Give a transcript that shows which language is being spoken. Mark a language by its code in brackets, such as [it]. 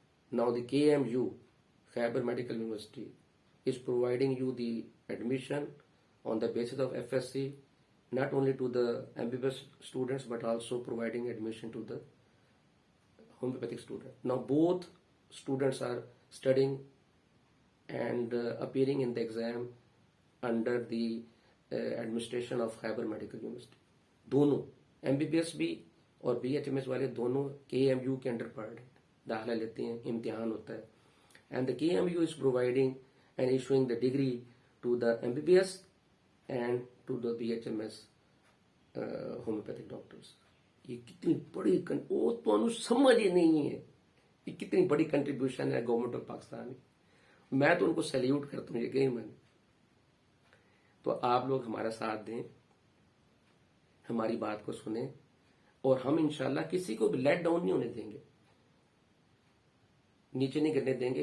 [en] Now the KMU, Khyber Medical University, is providing you the admission on the basis of FSC, not only to the MBBS students but also providing admission to the homeopathic students. Now both students are studying and appearing in the exam under the administration of Khyber Medical University. [ur] دونوں MBBS بھی اور BHMS والے دونوں KMU کے under پڑھ رہے ہیں, داخلہ لیتے ہیں, امتحان ہوتا ہے. [en] And the KMU is providing and issuing the degree to the MBBS and to the BHMS homeopathic doctors. [ur] یہ کتنی بڑی وہ تو سمجھ ہی نہیں ہے یہ کتنی بڑی کنٹریبیوشن ہے گورنمنٹ آف پاکستان کی. میں تو ان کو سیلیوٹ کرتا ہوں یقیناً. تو آپ لوگ ہمارا ساتھ دیں, ہماری بات کو سنیں, اور ہم انشاءاللہ کسی کو بھی لیٹ ڈاؤن نہیں ہونے دیں گے, نیچے نہیں گرنے دیں گے.